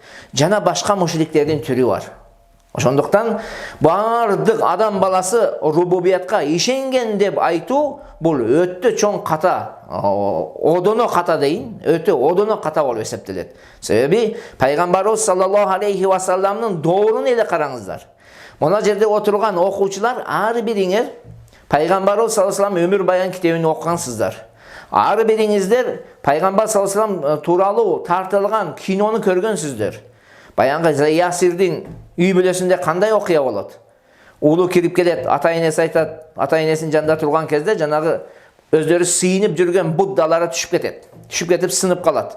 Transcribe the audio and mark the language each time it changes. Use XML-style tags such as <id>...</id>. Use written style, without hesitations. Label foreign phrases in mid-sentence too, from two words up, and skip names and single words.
<ky>Жана башка мушриктердин түрү бар. Ошондуктан бардык адам баласы рубубиятка ишенген деп айтуу бул өтө чоң ката, одоно ката дейин, өтө одоно ката болуп эсептелет. Себеби пайгамбарыбыз</ky> <ar>صلى الله عليه وسلم</ar> <ky>доорун эле караңыздар. Мына жерде отурган окуучулар ар бириңер пайгамбарыбыз</ky> <ar>صلى الله عليه وسلم</ar> <ky>өмүр баян китебин окугансыздар. Ар бириңиздер пайгамбар</ky> <ar>صلى الله عليه وسلم</ar> <ky>тууралуу тартылган кинону көргөнсүздөр. Баянгы Ясирдин үй бүлөсүндө кандай окуя болот? Улу кирип келет, ата-энеси айтат, ата-энесинин жанында турган кезде жанагы өздөрү сыйынып жүргөн буддалары түшүп кетип сынып калат.</ky>